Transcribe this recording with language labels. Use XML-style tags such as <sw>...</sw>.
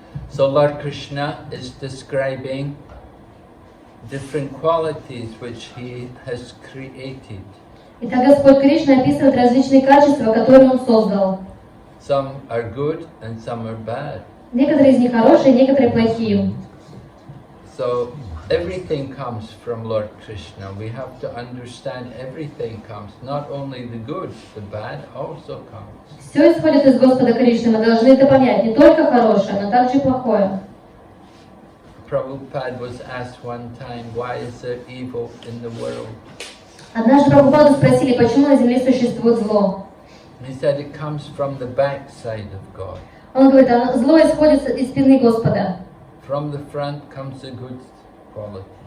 <en>So Lord Krishna is describing different qualities which he has created.</en> <ru>Итак, Господь Кришна описывает различные качества, которые Он создал.</ru> <en>Some are good and some are bad.</en> <ru>Некоторые из них хорошие, некоторые плохие.</ru> <en>So everything comes from Lord Krishna. We have to understand everything comes. Not only the good, the bad also comes.</en> <ru>Все исходит из Господа Кришны. Мы должны это понять. Не только хорошее, но также и плохое.</ru> <en>Prabhupada was asked one time, why is there evil in the world?</en> <ru>Однажды Прабхупаду спросили, почему на земле существует зло.</ru> <en>He said it comes from the backside of God.</en> <ru>Он говорит, зло исходит из спины Господа.</ru> <en>From the front comes the good quality.</en>